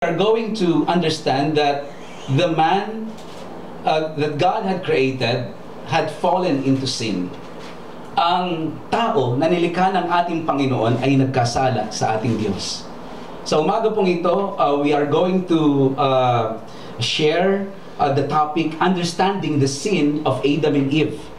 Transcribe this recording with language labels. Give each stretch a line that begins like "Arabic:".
English: are going to understand that the man that God had created had fallen into sin.
Filipino: Ang tao na nilikha ng ating Panginoon ay nagkasala sa ating Diyos. Sa umaga pong ito,
English: we are going to share the topic, Understanding the Sin of Adam and Eve.